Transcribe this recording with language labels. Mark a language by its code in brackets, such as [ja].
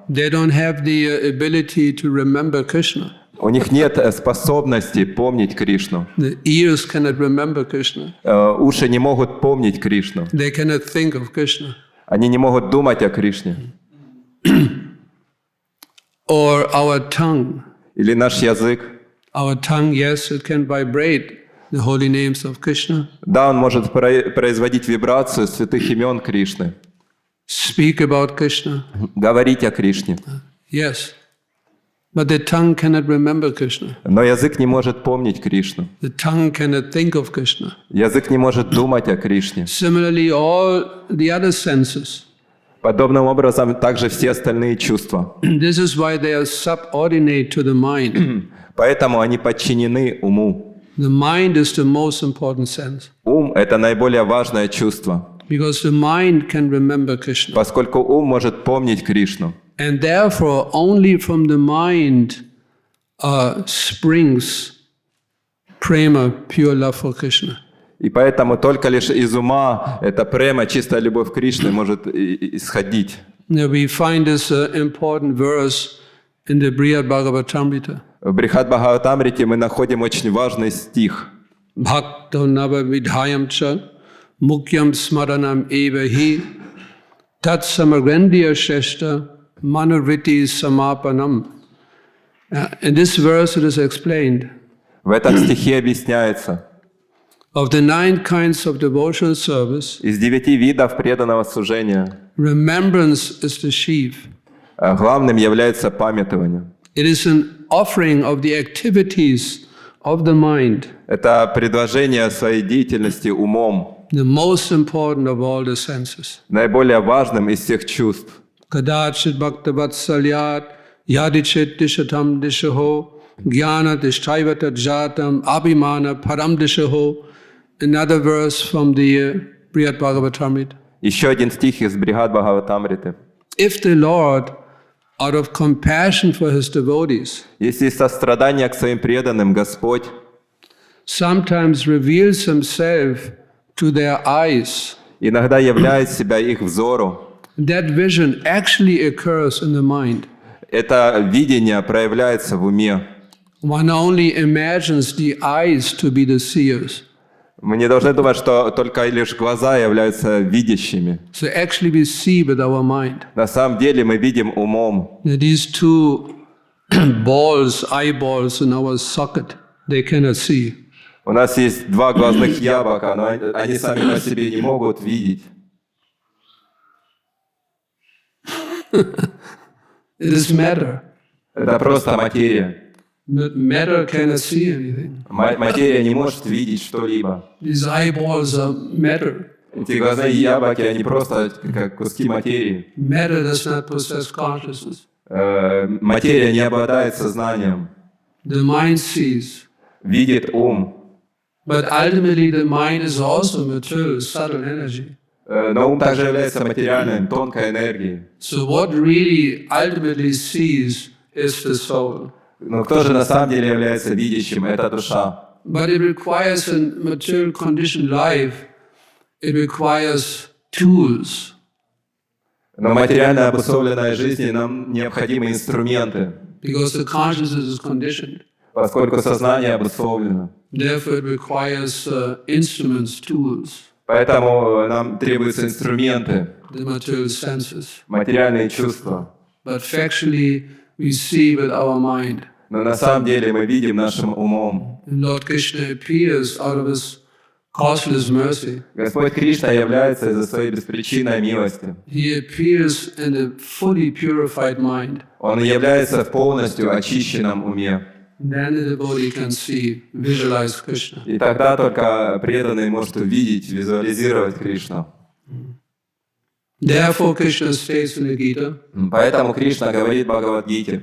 [en] they don't have the ability to remember Krishna. [ru] у них нет способности помнить Кришну. [en] The ears cannot remember Krishna. [ru] Уши не могут помнить Кришну. [en] They cannot think of Krishna. [ru] Они не могут думать о Кришне. [en] Or our tongue. [ru] Или наш язык. [en] Our tongue, yes, it can vibrate the holy names of Krishna. [ru] Да, он может производить вибрацию святых имен Кришны. [en] Speak about Krishna. [ru] Говорить о Кришне. [en] Yes. But the tongue cannot remember Krishna. [ru] Но язык не может помнить Кришну. [en] The tongue cannot think of Krishna. [ru] Язык не может думать о Кришне. [en] Similarly, all the other senses. [ru] Подобным образом также все остальные чувства. [en] This is why they are subordinate to the mind. [ru] Поэтому они подчинены уму. [en] The mind is the most important sense. [ru] Ум – это наиболее важное чувство, [en] Because the mind can remember Krishna. [ru] поскольку ум может помнить Кришну. [en] And therefore, only from the mind springs prema, pure love for Krishna. [ru] И поэтому только лишь из ума эта према, чистая любовь к Кришне может исходить. [en] Now we find this important verse in the Brihad Bhagavatamrita. [ru] В Брихад Бхагаватамрите мы находим очень важный стих. [sa] Bhakto nava vidhayam cha mukyam smaranam eva hi tat samagrandiya sheshta manurviti samapanam. [en] In this verse it is explained [ru] В этом стихе объясняется, [en] of the 9 kinds of devotional service, [ru] из 9 видов преданного служения [en] remembrance is the chief. [ru] главным является памятование. [en] It is an offering of the activities of the mind, [ru] Это предложение своей деятельности умом, [en] the most important of all the senses. [ru] наиболее важным из всех чувств. [sa] Kadachit bhaktavatsalyat yadichet dishatam dishaho jnana dishtaivatat jatam abhimana param dishaho. [en] Another verse from the Brihad Bhagavatamrita. [ru] Еще один стих из Брихад Бхагаватамриты. [en] If the Lord, out of compassion for his devotees, [ru] Если из сострадания к своим преданным Господь [en] sometimes reveals himself to their eyes, [ru] иногда являет себя их взору, [en] that vision actually occurs in the mind. [ru] это видение проявляется в уме. [en] One only imagines the eyes to be the seers. [ru] Мы не должны думать, что только лишь глаза являются видящими. [en] So actually we see with our mind. [ru] На самом деле мы видим умом. [en] These two eyeballs in our socket, they cannot see. [ru] У нас есть 2 глазных яблока, но они сами по себе не могут видеть. [en] It is matter. [ru] Это просто материя. [en] But matter cannot see anything. [ru] Материя не может видеть что-либо. [en] These eyeballs are matter. [ru] Эти глазные яблоки, они просто как куски материи. [en] Matter does not possess consciousness. [ru] Материя не обладает сознанием. [en] The mind sees. [ru] Видит ум. [en] But ultimately the mind is also material, subtle energy. [ru] Но ум также является материальной, тонкой энергией. [en] So what really ultimately sees is the soul. [ru] Но кто же на самом деле является видящим? Это душа. [en] But it requires in material conditioned life, it requires tools. [ru] Но в материально обусловленной жизни нам необходимы инструменты, [en] Because the consciousness is conditioned. [ru] поскольку сознание обусловлено. [en] Therefore it requires instruments, tools, [ru] Поэтому нам требуются инструменты, [en] the material senses. [ru] материальные чувства. [en] But factually we see with our mind. [ru] Но на самом деле мы видим нашим умом. [en] And Lord Krishna appears out of his causeless mercy. [ru] Господь Кришна является из-за своей беспричинной милости. [en] He appears in a fully purified mind. [ru] Он является в полностью очищенном уме. [en] Then the devotee can see, visualize Krishna. [ru] И тогда только преданный может увидеть, визуализировать Кришну. [en] Therefore Krishna states in the Gita, [ru] Поэтому Кришна говорит в Бхагавад-гите: